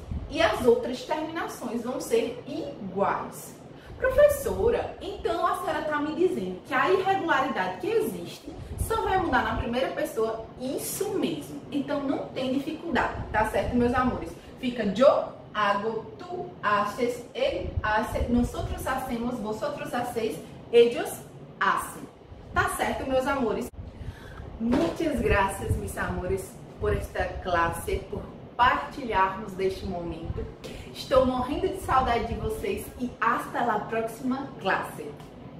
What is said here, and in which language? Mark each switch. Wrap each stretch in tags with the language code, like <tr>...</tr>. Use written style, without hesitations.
<pt>E as outras terminações vão ser iguais. Professora, então a senhora está me dizendo que a irregularidade que existe só vai mudar na primeira pessoa? Isso mesmo. Então não tem dificuldade, tá certo, meus amores?</pt> <es>Fica yo hago, tú haces, él hace, nosotros hacemos, vosotros hacéis, ellos hacen.</es> <pt>Tá certo, meus amores? Muitas graças, meus amores, por esta classe, por partilharmos deste momento. Estou morrendo de saudade de vocês e</pt> <es>hasta la próxima</es> <pt>classe.</pt>